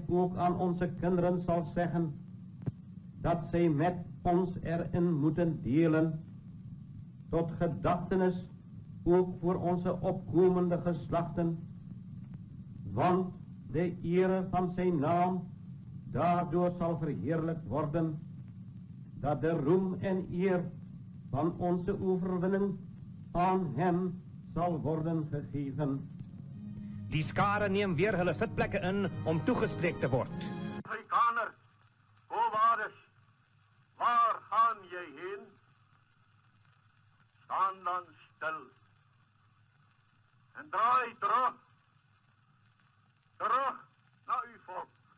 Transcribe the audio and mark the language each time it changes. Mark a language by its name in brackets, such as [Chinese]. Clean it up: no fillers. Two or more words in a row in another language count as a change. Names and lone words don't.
[Dutch] ook aan onze kinderen zal zeggen, dat zij met ons erin moeten delen, tot gedachtenis ook voor onze opkomende geslachten, want de ere van zijn naam daardoor zal verheerlijkt worden, dat de roem en eer van onze overwinning aan hem zal worden gegeven. [Afrikaans] Die skare neem weer hulle sitplekke in om toegespreek te word. Afrikaners, kowaardes, waar gaan jy heen? [Dutch] Staan dan stil en draai terug naar uw volk.